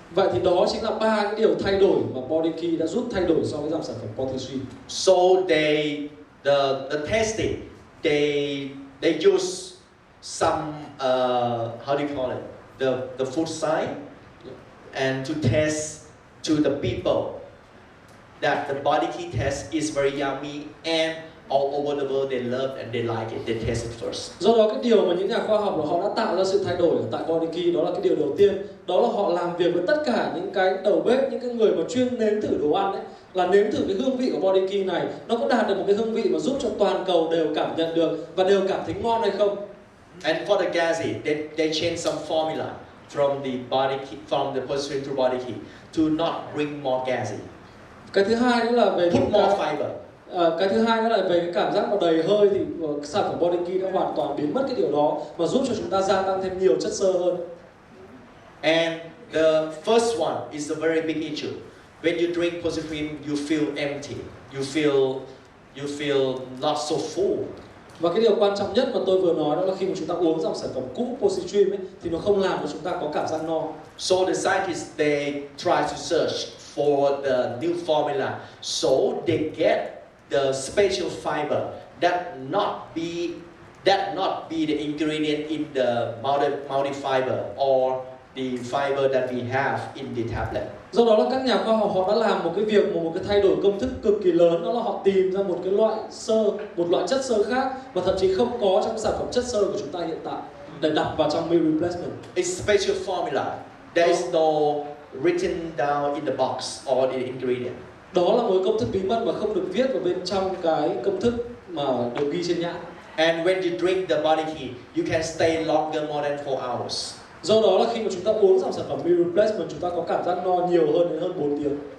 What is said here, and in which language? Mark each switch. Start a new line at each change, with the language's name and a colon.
Vietnamese: Vậy thì đó chính là 3 cái điều thay đổi mà Body Key đã giúp thay đổi so với dòng sản phẩm positron.
English: So the testing they use some how do you call it, the food science and to test to the people that the body key test is very yummy, and all over the world they love and they like it, they taste it first.
Vietnamese: Do đó cái điều mà những nhà khoa học họ đã tạo ra sự thay đổi ở tại Body Key đó là cái điều đầu tiên, đó là họ làm việc với tất cả những cái đầu bếp, những cái người mà chuyên nếm thử đồ ăn ấy, là nếm thử cái hương vị của Body Key này nó có đạt được một cái hương vị mà giúp cho toàn cầu đều cảm nhận được và đều cảm thấy ngon hay không.
English: And for the gassy, they change some formula from the body key, from the positron to body key to not bring more gassy.
Vietnamese: Cái thứ hai nữa là về
English: put more fiber.
Vietnamese: Cái thứ hai nữa là về cái cảm giác mà đầy hơi thì sản phẩm Body Key đã hoàn toàn biến mất cái điều đó và giúp cho chúng ta gia tăng thêm nhiều chất xơ hơn.
English: And the first one is a very big issue. When you drink positron, you feel empty. You feel not so full.
Vietnamese: Và cái điều quan trọng nhất mà tôi vừa nói đó là khi mà chúng ta uống dòng sản phẩm cũ positron ấy, thì nó không làm cho chúng ta có cảm giác no.
English: So the scientists they try to search for the new formula, so they get the special fiber that not be the ingredient in the multi fiber or the fiber that we have in the tablet.
Vietnamese: Do đó là các nhà khoa học họ đã làm một cái việc, một cái thay đổi công thức cực kỳ lớn, đó là họ tìm ra một cái loại một loại chất xơ khác và thậm chí không có trong sản phẩm chất xơ của chúng ta hiện tại để đặt vào trong meal replacement.
English: It's special formula. There is no written down in the box or the ingredient.
Vietnamese: Đó là một công thức bí mật mà không được viết vào bên trong cái công thức mà được ghi trên nhãn.
English: And when you drink the body key, you can stay longer, more than 4 hours.
Vietnamese: Do đó là khi mà chúng ta uống dòng sản phẩm meal replacement, chúng ta có cảm giác no nhiều hơn đến hơn 4 tiếng.